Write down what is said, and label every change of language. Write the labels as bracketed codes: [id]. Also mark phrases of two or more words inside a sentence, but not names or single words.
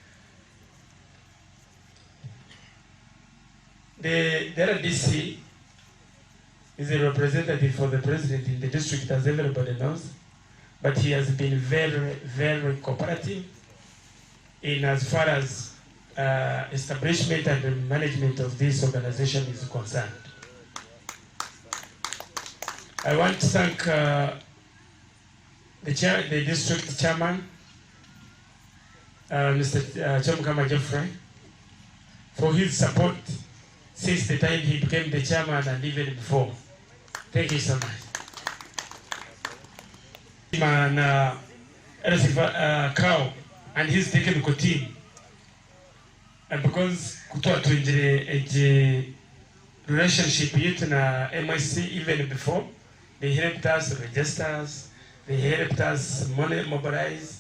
[en] The RDC is a representative for the president in the district, as everybody knows, but he has been very, very cooperative in as far as establishment and management of this organization is concerned. I want to thank the district chairman, Mr. Nyakagyeme, for his support since the time he became the chairman and even before. Thank you so much. And Cow and his technical team, and because kutoa a relationship with MSC even before, they helped us register us, they helped us mobilize.